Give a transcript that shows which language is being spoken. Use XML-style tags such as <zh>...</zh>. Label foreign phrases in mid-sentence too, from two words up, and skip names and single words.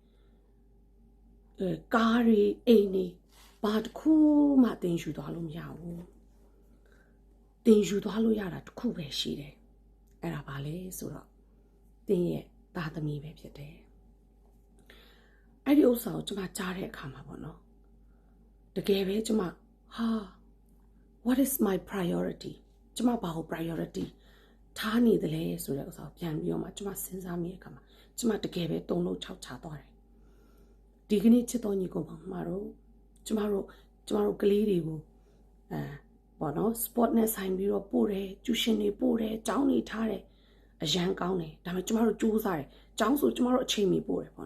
<my>ကားတွေအိမ်တွေဘာတခုမှသင်ယူသွားလို့မရဘူးသင်ယူသွားလို့ရတာတစ်ခုပဲရှိတယ်အဲ့ဒါဘာလဲဆိုတော့သင်ရဲ့သားသမီးပဲဖြစ်တယ်အဲ့ဒီဥစ္စာကိုကျွန်မကြားတဲ့အခါမှာပေါ့နော်တကယ်ပဲကျွန်မ</my> <en>what is my priority</en> <my>ကျွန်မဘာ ကို priority ထားနေတယ်လဲဆိုတဲ့ဥစ္စာကိုပြန်ပြီးတော့မှကျွန်မစဉ်းစားမိတဲ့အခါမှာကျွန်မတကယ်ပဲတုံလုံး6ချသွားတယ်ဒီကနေ့ချစ်တော်ညီကိုမှာတော့ကျွန်မတို့ကလေးတွေကိုပေါ့နော် sport နဲ့ ဆိုင်ပြီးတော့ပို့တယ်ကျူရှင်တွေပို့တယ်ကျောင်းတွေထားတယ်အရန်ကောင်းတယ်ဒါပေမဲ့ကျမတို့စူးစမ်းတယ်ကျောင်းဆိုကျမတို့အချိန်မီပို့တယ်ပေါ့</my>